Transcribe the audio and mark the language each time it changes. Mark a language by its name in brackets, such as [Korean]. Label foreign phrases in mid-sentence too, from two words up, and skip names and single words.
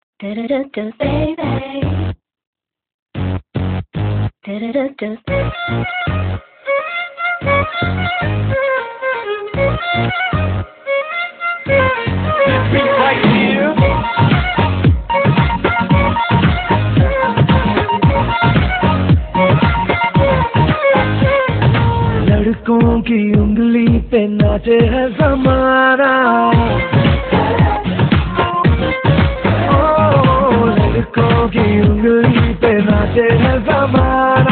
[English] Do-do-do-do, baby. Do-do-do-do. Right here. [Hindi] लड़कों की उंगली पे नाचे है ज़माना, लड़कों की उंगली पे नाचे है ज़माना।